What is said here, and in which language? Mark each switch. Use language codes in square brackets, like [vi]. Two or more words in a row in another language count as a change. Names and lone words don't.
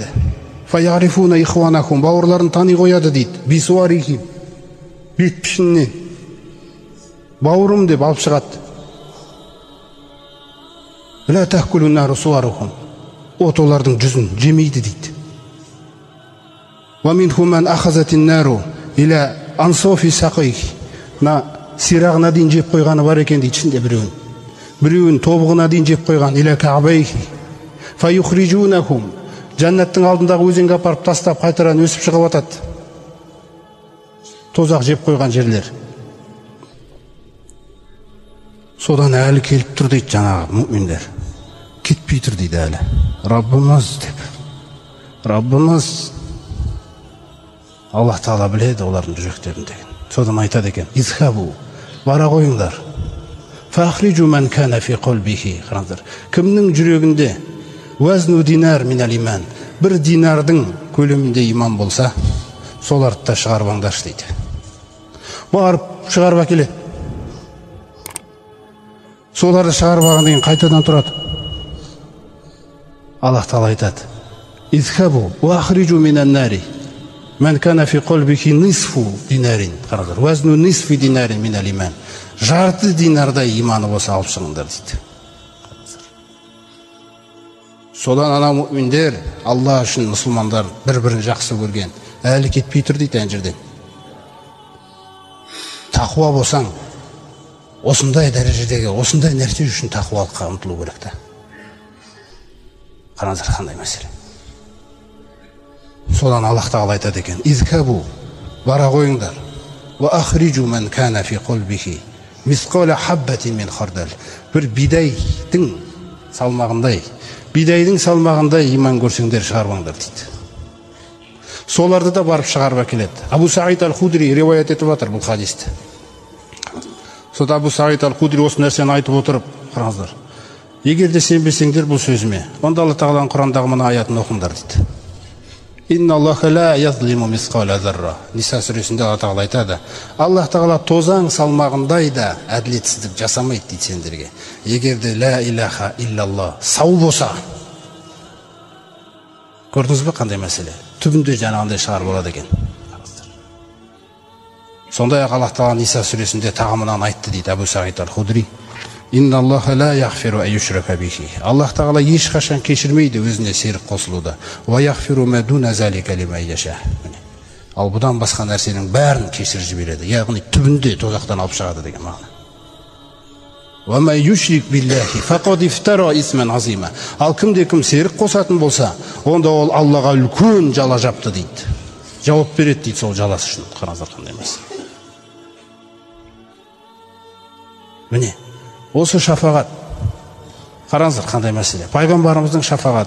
[ar] فيعرفون إخوانهم, [kk] бауырларын тани қояды дейді. Бисуарихим, бет пішіннен. Бауырым деп алып шығады. [ar] لا تأكل النار صورهم. [kk] От олардың жүзін жемейді дейді. [ar] ومنهم من أخذته النار إلى أنصاف ساقيه. [kk] На сирағына дейін жеп қойғаны бар екен дейді ішінде біреуін. Біреуін тобығына дейін жеп қойған. [ar] إلى كعبيه فيخرجونهم. [kk] Жәннаттың алдындағы өзенге апарып тастап қайтадан өсіп шығып атады. Тозақ жеп қойған жерлер. Содан әлі келіп тұр дейді жаңағы мүминдер. Кетпей тұр дейді әлі. Раббымыз деп. Раббымыз. Аллах тағала біледі олардың жүректерін деген. Содан айтады екен. Изхабу. Бара қойыңдар. [ar] فأخرجوا من كان في قلبه. [kk] Қараңыздар. Кімнің жүрегінде [ar] وزن دينار من الإيمان. [kk] Бір динардың көлемінде иман болса, соларды да шығарып алыңдаршы дейді. Барып шығарып әкеледі. Соларды шығарып алған деген қайтадан тұрады. Аллах тағала айтады. [ar] اذهبوا وأخرجوا من النار من كان في قلبه نصف دينار. [kk] Қараңыздар. [ar] وزن نصف دينار من الإيمان. [kk] Жарты динардай иманы болса алып шығыңдар дейді. Содан ана мүминдер, Алла үшін мұсылмандар бір-бірін жақсы көрген. Әлі кетпей тұр дейді ән жерден. Тақуа болсаң, осындай дәрежедегі, осындай нәрсе үшін тақуалыққа ұмтылу керек та. Қараңыздар қандай мәселе. Содан Аллах тағала айтады екен. Изкабу, бара қойыңдар. [ar] وأخرجوا من كان في قلبه مثقال حبة من خردل. [kk] Бір бидайдың салмағындай иман көрсеңдер шығарбаңдар дейді. Соларды да барып шығарып әкеледі. Абу Саид аль-Худри риуаят етіп жатыр бұл хадисті. Сода Абу Саид аль-Худри осы нәрсені айтып отырып, қараңыздар. Егер де сенбесеңдер бұл сөзіме, онда Алла тағаланың Құрандағы мына аятын оқыңдар дейді. [ar] إن الله لا يظلم مثقال ذرة. [kk] Ниса сүресінде Алла Тағала айтады. Аллах Тағала тозаң салмағындай да әділетсіздік жасамайды дейді сендерге. Егерде [ar] لا إله إلا الله [kk] сау болса. Көрдіңіз бе қандай мәселе? Түбінде жаңағындай шығар болады екен. Сондай-ақ Аллах Тағала Ниса сүресінде тағамынан айтты дейді Абу Саид аль-Худри. [ar] إن الله لا يغفر أن يشرك به. [kk] Аллах Тағала ешқашан кешірмейді өзіне серік қосылуды. [ar] ويغفر ما دون ذلك لمن يشاء. [kk] Ал бұдан басқа нәрсенің бәрін кешіріп жібереді. Яғни түбінде тозақтан алып шығады деген мағына. [ar] ومن يشرك بالله فقد افترى إثما عظيما. [kk] Ал кімде-кім серік қосатын болса, онда ол Аллаға үлкен жала жапты дейді. Жауап береді дейді сол жаласы үшін. Қараңыздар қандай емес. Міне осы шафағат. Қараңыздар қандай мәселе. Пайғамбарымыздың шафағаты.